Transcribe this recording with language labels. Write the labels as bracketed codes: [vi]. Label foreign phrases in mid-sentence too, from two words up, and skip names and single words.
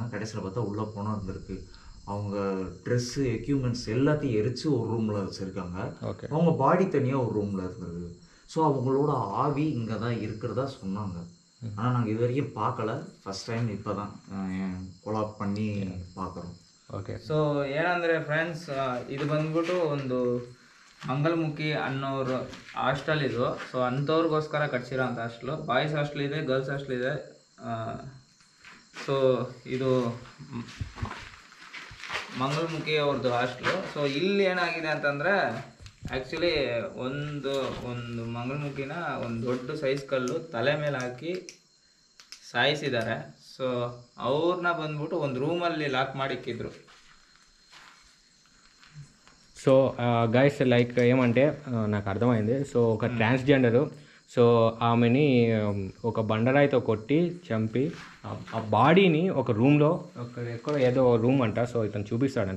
[ta] கடைசியில் பார்த்தா உள்ளே போனால் இருந்திருக்கு. அவங்க ட்ரெஸ்ஸு எக்யூப்மெண்ட்ஸ் எல்லாத்தையும் எரித்து ஒரு ரூமில் வச்சுருக்காங்க. அவங்க பாடி தனியாக ஒரு ரூமில் இருந்தது. ஸோ அவங்களோட ஆவி இங்கே தான் இருக்கிறதா சொன்னாங்க. ஆனால் நாங்கள் இது வரைக்கும் பார்க்கல, [en] first time [ta] இப்போ தான் கொலாப் பண்ணி பார்க்குறோம். [en] Okay, so [kn] ಏನಂದರೆ ಫ್ರೆಂಡ್ಸ್, ಇದು ಬಂದ್ಬಿಟ್ಟು ಒಂದು ಮಂಗಲ್ಮುಖಿ ಅನ್ನೋರು ಹಾಸ್ಟೆಲ್ ಇದು. ಸೊ ಅಂಥವ್ರಿಗೋಸ್ಕರ ಕಟ್ಸಿರೋ ಅಂಥ ಹಾಸ್ಟೆಲು. [en] boys hostel [kn] ಇದೆ, [en] girls hostel [kn] ಇದೆ. ಸೊ ಇದು ಮಂಗಲ್ಮುಖಿ ಅವ್ರದ್ದು ಹಾಸ್ಟೆಲು. ಸೊ ಇಲ್ಲಿ ಏನಾಗಿದೆ ಅಂತಂದರೆ ಆ್ಯಕ್ಚುಲಿ ಒಂದು ಮಂಗಲ್ಮುಖಿನ ಒಂದು ದೊಡ್ಡ ಸೈಜ್ ಕಲ್ಲು ತಲೆ ಮೇಲೆ ಹಾಕಿ ಸಾಯಿಸಿದ್ದಾರೆ. సో ಅವ್ರನ್ನ ಬಂದ್ಬಿಟ್ಟು ಒಂದು ರೂಮಲ್ಲಿ ಲಾಕ್ ಮಾಡಿಕ್ಕಿದ್ರು. [en] So guys like [te] ఏమంటే నాకు అర్థమైంది. సో ఒక ట్రాన్స్జెండరు, సో ఆమెని ఒక బండరాయితో కొట్టి చంపి ఆ బాడీని ఒక రూమ్లో ఎక్కడ ఏదో రూమ్ అంట, సో ఇతను చూపిస్తాడంట.